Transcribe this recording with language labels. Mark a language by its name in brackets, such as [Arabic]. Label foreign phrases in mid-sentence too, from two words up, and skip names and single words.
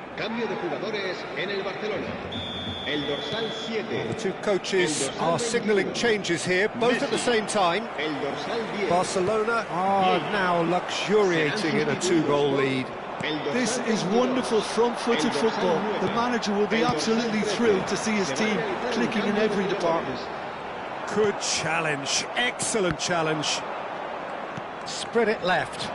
[Spanish] Cambio de jugadores en el Barcelona. El dorsal 7. [English] The two coaches are signalling changes here, both at the same time. [Spanish] El dorsal 10. [English] Barcelona are now luxuriating in a 2-goal lead. This is wonderful front-footed football. The manager will be absolutely thrilled to see his team clicking in every department. Good challenge, excellent challenge. Spread it left.